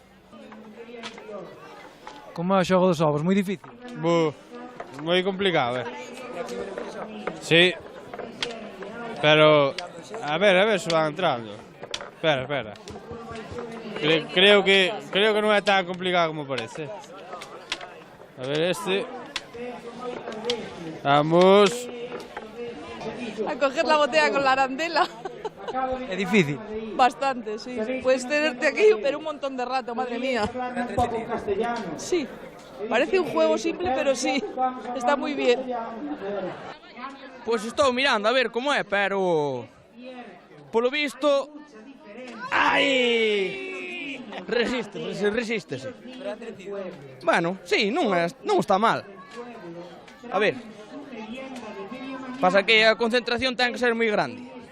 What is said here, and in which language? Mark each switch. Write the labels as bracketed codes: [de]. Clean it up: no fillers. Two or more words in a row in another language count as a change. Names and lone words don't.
[gl] Como é o xogo dos ovos? Moi difícil? Moi complicado, Sí. Pero, a ver se van entrando. Espera. Creo que non é tan complicado como parece. A ver este. Vamos. [es] A coger la botella con la arandela. [gl] É difícil. [es] Bastante, sí. Puedes tenerte aquí, pero un montón de rato, madre mía. Sí. Parece un juego simple, pero sí. Está muy bien. [gl] Pois estou mirando a ver como é, pero polo visto ai! Resístese. Bueno, sí, non está mal. A ver. Pasa que a concentración ten que ser moi grande.